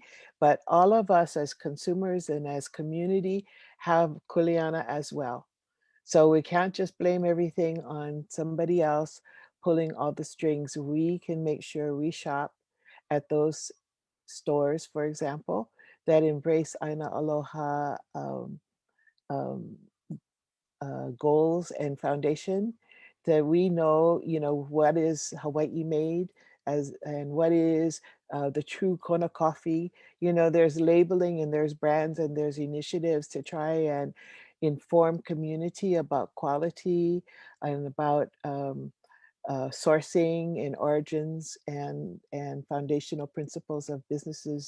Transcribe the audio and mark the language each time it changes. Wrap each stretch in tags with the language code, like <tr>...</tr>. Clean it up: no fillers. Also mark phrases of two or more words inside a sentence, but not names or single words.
<en>But all of us as consumers and as community have kuleana as well. So we can't just blame everything on somebody else pulling all the strings. We can make sure we shop at those stores, for example, that embrace</en> <haw>ʻāina Aloha</haw> <en>goals and foundation, that we know, what is Hawaii made and what is the true Kona coffee. There's labeling and there's brands and there's initiatives to try and inform community about quality and about sourcing and origins and foundational principles of businesses.</en>